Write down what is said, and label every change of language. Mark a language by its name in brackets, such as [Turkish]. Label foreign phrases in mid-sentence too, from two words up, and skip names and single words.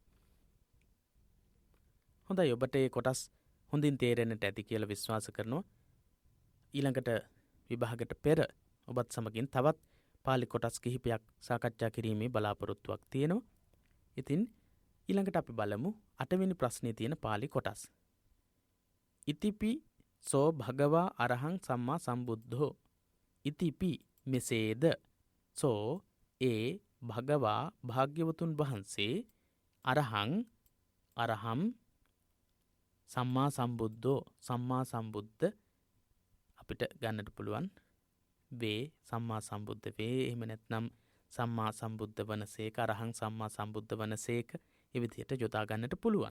[Sinhala] හොඳයි ඔබට මේ කොටස් හොඳින් තේරෙන්නට ඇති කියලා විශ්වාස කරනවා. ඊළඟට විභාගයට පෙර ඔබත් සමගින් තවත් පාලි කොටස් කිහිපයක් සාකච්ඡා කිරීමේ බලාපොරොත්තුවක් තියෙනවා. ඉතින් ඊළඟට අපි බලමු 8 වෙනි ප්‍රශ්නේ තියෙන පාලි කොටස්. [Pali] ඉතිපි සෝ භගවා අරහං සම්මා සම්බුද්ධෝ. [Sinhala] ඉතිපි මෙසේද සෝ ඒ භගවා භාග්‍යවතුන් වහන්සේ [Pali] අරහම් සම්මා සම්බුද්ධෝ [Sinhala] සම්මා සම්බුද්ධ අපිට ගන්නට පුළුවන් වේ සම්මා සම්බුද්ධ වේ එහෙම නැත්නම් සම්මා සම්බුද්ධ වනසේක අරහං සම්මා සම්බුද්ධ වනසේක ඒ විදිහට යොදා ගන්නට පුළුවන්.